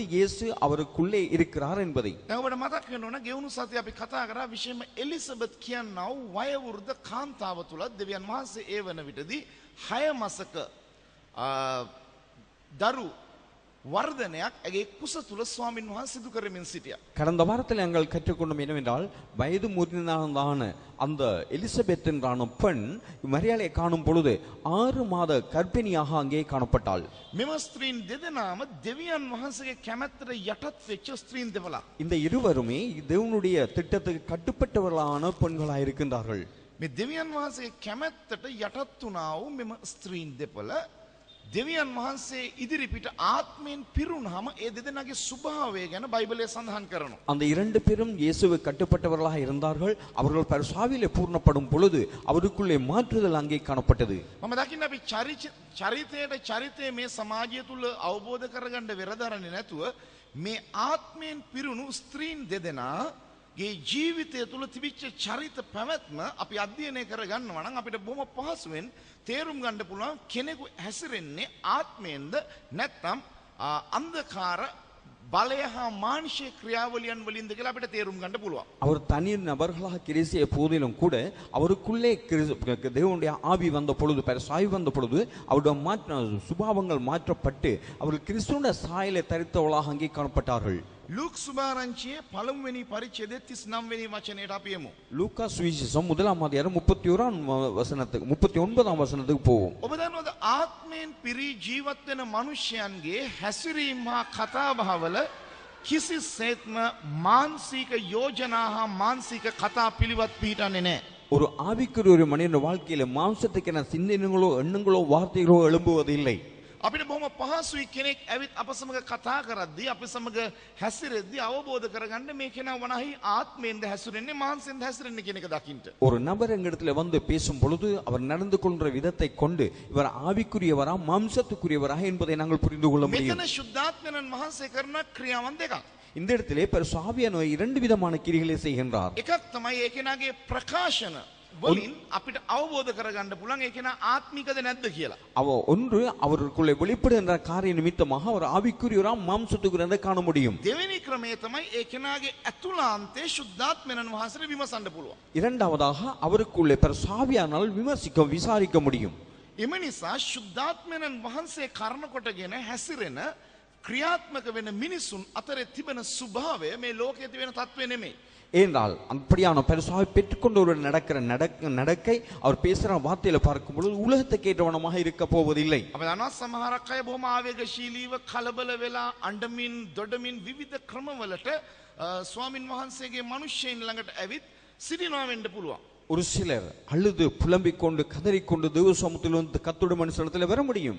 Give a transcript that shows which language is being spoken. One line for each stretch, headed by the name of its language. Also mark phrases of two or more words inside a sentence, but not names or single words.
Tamil: இயேசு அவருக்குள்ளே இருக்கிறார் என்பதை.
Sinhala: දැන් ඔබට මතක් වෙන්න ඕන ගෙවුණු සතිය අපි කතා කරා විශේෂයෙන්ම එලිසබෙත් කියනා වූ වයෝවෘද්ධ කාන්තාව තුල දෙවියන් වහන්සේ ඒ වන විටදී 6 මාසක දරු වර්ධනයක් ඇගේ කුස තුල ස්වාමින් වහන්සේ සිදු කරමින් සිටියා.
Tamil: கடந்த வாரத்தில் நாங்கள் கற்றுக்கொண்டோம் என்னவென்றால் வயது முதிர்ந்ததான அந்த எலிசபெத் என்றான பெண் மரியாளை காணும் பொழுது 6 மாத கர்ப்பிணியாக அங்கே காணப்பட்டாள்.
Sinhala: මෙම ස්ත්‍රීන් දෙදෙනාම දෙවියන් වහන්සේගේ කැමැත්තට යටත් වෙච්ච ස්ත්‍රීන් දෙවලා.
Tamil: இந்த இருவருமே தேவனுடைய திட்டத்துக்கு கட்டுப்பட்டவர்களான பெண்களாக இருக்கின்றார்கள்.
Sinhala: මේ දෙවියන් වහන්සේගේ කැමැත්තට යටත් වුණා වූ මෙම ස්ත්‍රීන් දෙපළ දෙවියන් වහන්සේ ඉදිරිපිට ආත්මයෙන් පිරුණාම ඒ දෙදෙනාගේ ස්වභාවය ගැන බයිබලයේ සඳහන් කරනවා.
Tamil: அந்த இரண்டு பேரும் இயேசுவுக்கு கட்டுப்பட்டவர்களாக இருந்தார்கள். அவர்கள் பரிசுத்தாவியிலே பூர்ணப்படும் பொழுது அவருக்குள்ளே மாற்றுதல் அங்கே காணப்பட்டது.
Sinhala: මම දකින්න අපි චරිතයේ මේ සමාජය තුල අවබෝධ කරගන්න වෙරදරන්නේ නැතුව මේ ආත්මයෙන් පිරුණු ස්ත්‍රීන් දෙදෙනාගේ ජීවිතය තුල තිබිච්ච චරිත පැවැත්ම අපි අධ්‍යයනය කරගන්නවා නම් අපිට බොහොම පහසුවෙන් තේරුම් ගන්න පුළුවන් කෙනෙකු හැසිරෙන්නේ ආත්මයෙන්ද නැත්නම් අන්ධකාර බලය හා මානුෂික ක්‍රියාවලියන් වලින්ද කියලා අපිට තේරුම් ගන්න පුළුවන්.
Tamil: அவர் தனி நபர்களாக கிறிஸ்திய போதிலும் கூட அவருக்குள்ளே தேவனுடைய ஆவி வந்த பொழுது பரிசுத்தாவி வந்த பொழுது அவருடைய சுபாவங்கள் மாற்றப்பட்டு அவர்கள் கிறிஸ்துவின் சாயலை தரித்தவர்களாக அங்கே காணப்பட்டார்கள்.
Sinhala: ලූක් සුභාරංචියේ පළමුවෙනි පරිච්ඡේදයේ 39 වෙනි වචනයට අපි යමු.
Tamil: லூக்கா சுவிசேஷம் 1ஆம் அதிகாரம் 39ஆம் வசனத்துக்கு போவோம்.
Sinhala: ඔබ දන්නවද ආත්මයෙන් පිරී ජීවත් වෙන මිනිසයන්ගේ හැසිරීම හා කතාබහවල කිසිසේත්ම මානසික යෝජනා හා මානසික කතා පිළිවෙත් පිළිටන්නේ නැහැ.
Tamil: ஒரு ஆவிக்குரிய ஒரு மனிதன் வாழ்க்கையில மாம்சத்துக்கென சிந்தனைகளோ எண்ணங்களோ வார்த்தைகளோ எழும்புவதில்லை.
Sinhala: අපිට බොහොම පහසුයි කෙනෙක් ඇවිත් අප සමග කතා කරද්දී අපි සමග හැසිරෙද්දී අවබෝධ කරගන්න මේ කෙනා වනාහි ආත්මයෙන්ද හැසිරෙන්නේ මානසයෙන්ද හැසිරෙන්නේ කියන එක දකින්න.
Tamil: ஒரு நபர் எங்களிடத்துல வந்து பேசும் பொழுது அவர் நடந்து கொள்கிற விதத்தை கொண்டு இவர் ஆவிக்குரியவரா மாம்சத்துக்குரியவரா என்பதை நாங்கள் புரிந்து கொள்ள முடியும்.
Sinhala: මෙතන ශුද්ධාත්මයන් වහන්සේ කරන ක්‍රියාවන් දෙකක්.
Tamil: இந்த இடத்திலே பரிசுத்த ஆவியானவர் இரண்டு விதமான கிரிகளை செய்கின்றார்.
Sinhala: එකක් තමයි ඒ කෙනාගේ ප්‍රකාශන වලින් අපිට අවබෝධ කරගන්න පුළුවන් ඒ කෙනා ආත්මිකද නැද්ද කියලා.
Tamil: ஒன்று அவருக்குள்ளே வெளிப்படுகின்ற காரிய நிமித்தமாக அவர் ஆவிக்குரியவரா மாம்சத்துக்குரியவரா காண முடியும்.
Sinhala: දෙවෙනි ක්‍රමය තමයි ඒ කෙනාගේ ඇතුළාන්තයේ ශුද්ධාත්මයන් වහන්සේට විමසන්න පුළුවන්.
Tamil: இரண்டாவதாக அவருக்குள்ளே பரிசுத்த ஆவியானவரால் விசாரிக்க முடியும்.
Sinhala: එම නිසා ශුද්ධාත්මයන් වහන්සේ කරන කොටගෙන හැසිරෙන ක්‍රියාත්මක වෙන මිනිසුන් අතරේ තිබෙන ස්වභාවය මේ ලෝකයේ තිබෙන තත්ත්වය නෙමෙයි.
Tamil: ஏனென்றால் அப்படியான பரிசுத்தாவை பெற்றுக்கொண்டு ஒரு நடக்கை அவர் பேசுகிற வார்த்தையில பார்க்கும் பொழுது உலகத்துக்கு ஏற்றவனமாக இருக்க போவதில்லை.
Sinhala: අපි දන්නවා සමහරක් අය බොහොම ආවේගශීලීව කලබල වෙලා අඬමින් දොඩමින් විවිධ ක්‍රමවලට ස්වාමින් වහන්සේගේ මිනිස්සෙයින් ළඟට ඇවිත් සිටිනවා වෙන්න පුළුවන්.
Tamil: ஒரு சிலர் அழுது புலம்பிக் கொண்டு கதறிக்கொண்டு தேவ சமூகத்தில் வந்து கர்த்தருடைய மனுஷனிடத்தில் வர முடியும்.